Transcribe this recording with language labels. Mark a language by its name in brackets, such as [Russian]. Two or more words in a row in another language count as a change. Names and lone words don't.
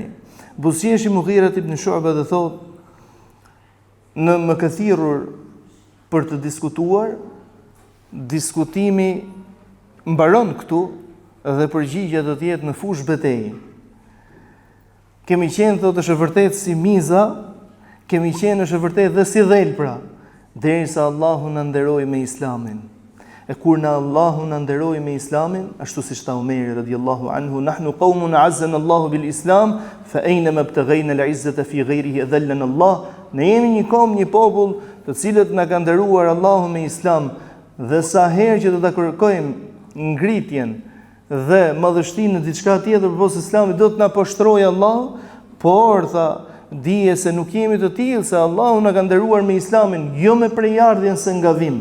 [Albanian] Buzjeshi Mughira ibn Shu'ba dhe thot, në më këthirur për të diskutuar, diskutimi mbaron këtu dhe përgjigja do të jetë në fushë betejë. Kemi qenë thot është vërtet si miza, kemi qenë është vërtet dhe si dhelpra, derisa Allahu na nderoi me Islamin. E kur na Allahu na nderoi me Islamin, ashtu siç tha Omeri [Arabic] رضي الله عنه, نحن قوم أعزنا الله بالإسلام فأين ما ابتغينا العزة في غيره أذلنا الله. [Albanian] Ne jemi një kom, një popull, të cilët na ka nderuar Allahu me Islam, dhe sa herë që do ta kërkojmë ngritjen dhe madhështinë në diçka tjetër përpos Islamit, do të na poshtrojë Allahu, por tha, dije se nuk jemi të tillë, se Allahu na ka nderuar me Islamin, jo me prejardhjen se ngavim.